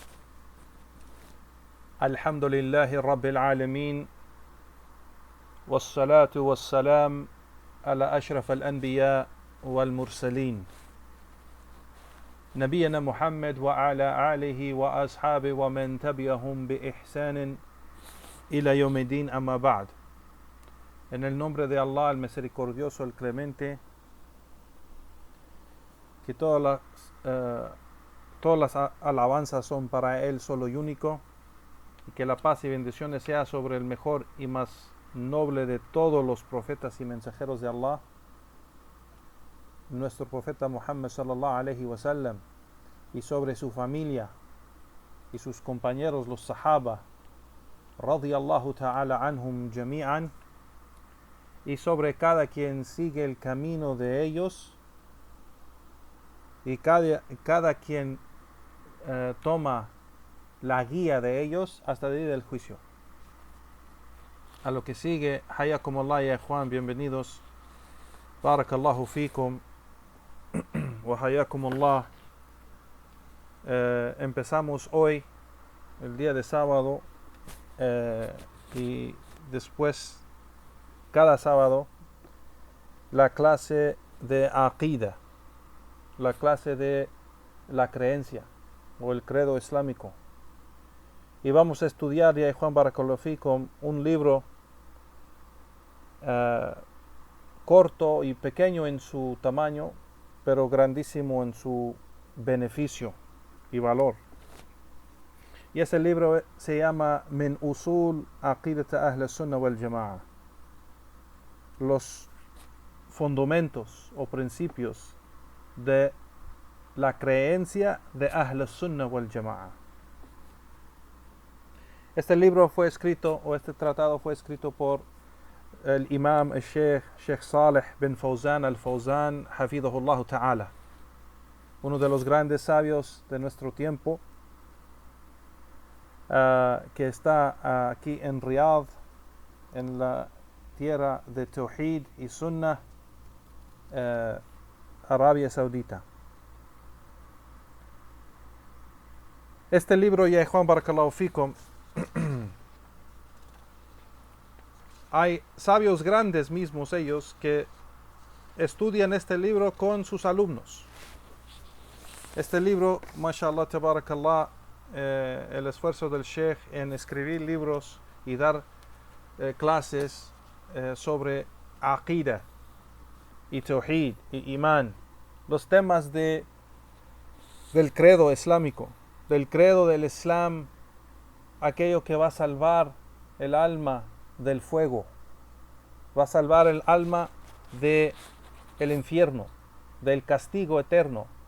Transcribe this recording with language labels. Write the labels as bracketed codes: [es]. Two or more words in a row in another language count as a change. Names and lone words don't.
[ar] الحمد لله رب العالمين، والصلاة والسلام على أشرف الأنبياء والمرسلين نبينا محمد وعلى آله وأصحابه ومن تبعهم بإحسان إلى يوم الدين. أما بعد. [es] En el nombre de Allah, el misericordioso, el clemente, que todas las alabanzas son para Él solo y único, y que la paz y bendiciones sea sobre el mejor y más noble de todos los profetas y mensajeros de Allah, nuestro profeta Muhammad [ar] صلى الله عليه وسلم, [es] y sobre su familia y sus compañeros los sahaba [ar] رضي الله تعالى عنهم جميعا, [es] y sobre cada quien sigue el camino de ellos y cada quien toma la guía de ellos hasta el día del juicio. A lo que sigue, [ar] حياكم الله يا إخوان, [es] bienvenidos, [ar] بارك الله فيكم وحياكم الله. [es] Empezamos hoy, el día de sábado, y después cada sábado la clase de aqida, la clase de la creencia o el credo islámico. Y vamos a estudiar, ya Juan [ar] بارك الله فيكم, [es] un libro corto y pequeño en su tamaño, pero grandísimo en su beneficio y valor. Y ese libro se llama Min Usul Aqidat Ahl Sunnah wal Jama'a, los fundamentos o principios de la creencia de Ahl Sunnah wal Jama'a. Este libro fue escrito, o este tratado fue escrito por el imam, el Sheikh Saleh bin Fawzan al-Fawzan, [ar] حفظه الله تعالى, [es] uno de los grandes sabios de nuestro tiempo, que está aquí en Riyadh, en la tierra de Tawhid y Sunnah, Arabia Saudita. Este libro, ya Juan [ar] بارك الله فيكم, [es] hay sabios grandes mismos ellos que estudian este libro con sus alumnos. Este libro, [ar] ما شاء الله، تبارك الله, [es] el esfuerzo del Sheikh en escribir libros y dar clases sobre aqida y tawhid y iman, los temas del credo islámico, del credo del Islam, aquello que va a salvar el alma del fuego, va a salvar el alma del infierno, del castigo eterno.